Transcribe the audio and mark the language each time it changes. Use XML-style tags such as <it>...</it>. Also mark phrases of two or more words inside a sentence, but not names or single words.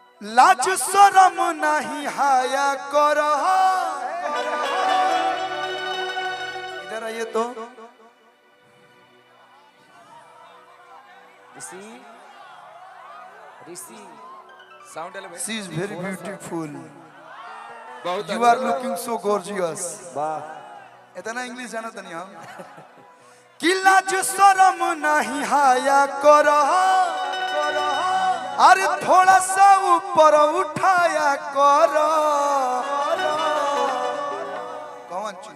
<hi>लाज शरम नहीं हाया कर। इधर आइए तो ऋषि साउंड एलिमेंट।</hi> <en>She is very beautiful,</en> <hi>बहुत</hi> <en>You are looking so gorgeous.</en> <hi>वाह, इतना इंग्लिश जाना तो नहीं हम। कि लाज शरम नहीं हाया कर, अरे थोड़ा सा ऊपर उठाया कर। कौन चीज?</hi>